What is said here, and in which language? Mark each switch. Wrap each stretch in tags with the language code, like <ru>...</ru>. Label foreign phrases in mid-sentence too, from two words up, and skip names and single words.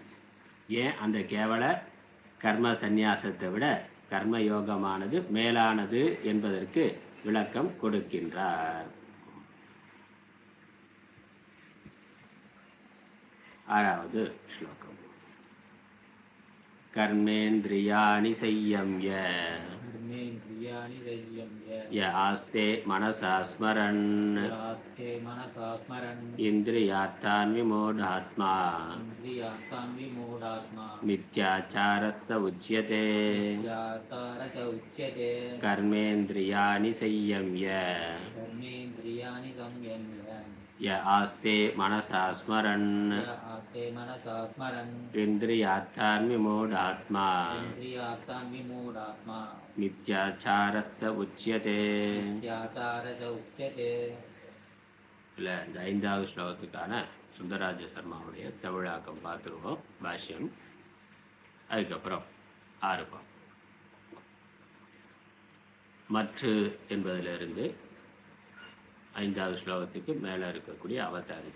<ta>ஏன் அந்த கேவல கர்ம சந்நியாசத்தை விட கர்ம யோகமானது மேலானது என்பதற்கு விளக்கம் கொடுக்கின்றார். 6வது ஸ்லோகம்.</ta> <sa>கர்மேந்திரியாணி संयम्य य आस्ते मनसा स्मरन् इन्द्रियार्थान् विमूढात्मा मिथ्याचारस्य उच्यते कर्मेन्द्रियाणि संयम्य य आस्ते मनसा स्मरन् इन्द्रियार्थान् विमूढात्मा मिथ्याचारस्य उच्यते.</sa> <ta>இல்லை, இந்த 5வது ஸ்லோகத்துக்கான சுந்தரராஜ சர்மாவுடைய தமிழாக்கம் பார்த்துருவோம், பாஷ்யம். அதுக்கப்புறம் 6 மற்று என்பதிலிருந்து 5வது ஸ்லோகத்துக்கு மேலே இருக்கக்கூடிய அவதாரிக்கை.</ta>